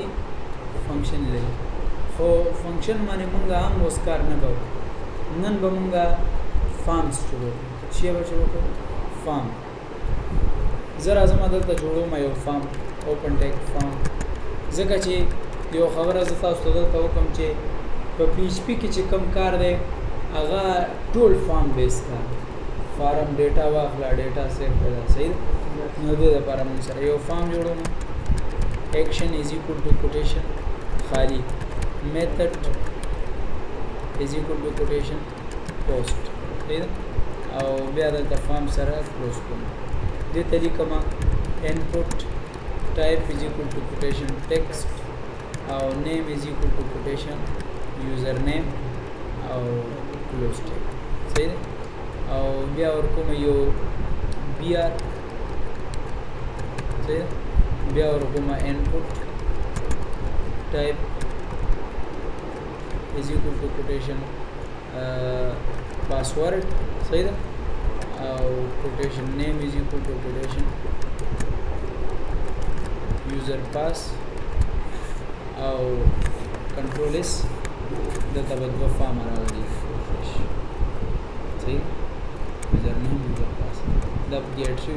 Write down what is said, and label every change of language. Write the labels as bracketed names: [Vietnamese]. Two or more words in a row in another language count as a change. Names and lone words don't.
[Pashto] فنکشن لري خو فنکشن باندې موږ هم اوس کار نه کوو نن به موږ فارمز جوړو چې به جوړو فارم زه راځم دلته جوړوم یو فارم [English] open tag [Pashto] فارم ځکه چې یو خبره زه تاسو ته دلته وکړم چې په پی ایچ پی کې چې کوم کار دی هغه ټول [English] form base [Pashto] کار [English] form data [Pashto] واخله ډیټا سیو کړه صحیح نو دې لپاره موږ سره یو فارم جوړوم [English] action is equal to quotation [Pashto] خالی [English] method is equal to quotation post [Pashto] صحیح او بیا دلته فارم سره کلوز کوم دې طریقه ما [English] input type is equal to quotation text [Pashto] او [English] name is equal to quotation username [Pashto] او [English] close tag [Pashto] صحیح او بیا ورکوم یو br صحیح بیا ورکوم [English] input type is equal to quotation password [Pashto] صحیح ده او [English] quotation name is equal to quotation user pass [Pashto] او [English] control is [Pashto] دلته به دوه فارم راغلي صحیح [English] user name user pass [Pashto] دا ګیټ شوی